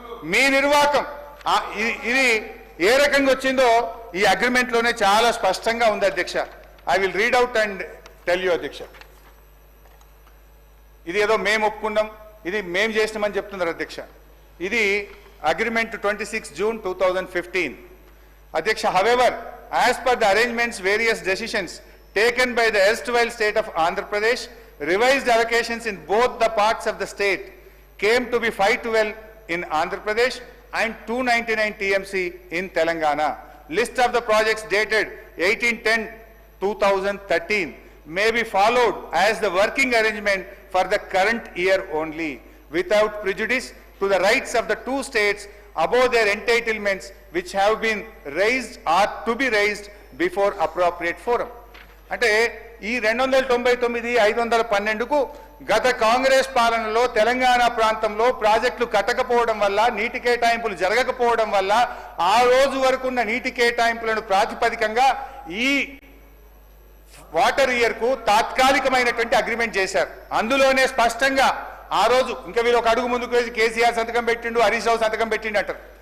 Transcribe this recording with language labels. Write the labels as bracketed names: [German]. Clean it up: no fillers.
[Telugu] మీ నిర్వాహకం ఇది ఏ రకంగా వచ్చిందో ఈ అగ్రిమెంట్ లోనే చాలా స్పష్టంగా ఉంది అధ్యక్ష. [English] I will read out and tell you అధ్యక్ష. [Telugu] ఇది ఏదో మేము ఒప్పుకున్నాం, ఇది మేము చేసినామని చెప్తున్నారు అధ్యక్ష. ఇది అగ్రిమెంట్ 26 June 2015 అధ్యక్ష. [English] However, as per the arrangements, various decisions taken by the erstwhile state of Andhra Pradesh, revised allocations in both the parts of the state came to be 512 in Andhra Pradesh and 299 TMC in Telangana. List of the projects dated 18/10/2013 may be followed as the working arrangement for the current year only, without prejudice to the rights of the 2 states above their entitlements which have been raised or to be raised before appropriate forum. [Telugu] అంటే ఈ 299 512కు గత కాంగ్రెస్ పాలనలో తెలంగాణ ప్రాంతంలో ప్రాజెక్టులు కట్టకపోవడం వల్ల నీటి కేటాయింపులు జరగకపోవడం వల్ల ఆ రోజు వరకు ఉన్న నీటి కేటాయింపులను ప్రాతిపదికంగా ఈ వాటర్ ఇయర్ కు తాత్కాలికమైనటువంటి అగ్రిమెంట్ చేశారు. అందులోనే స్పష్టంగా ఆ రోజు ఇంకా వీళ్ళు ఒక అడుగు ముందుకు వేసి కేసీఆర్ సంతకం పెట్టిండు, హరీష్ రావు సంతకం పెట్టిండు అంటారు.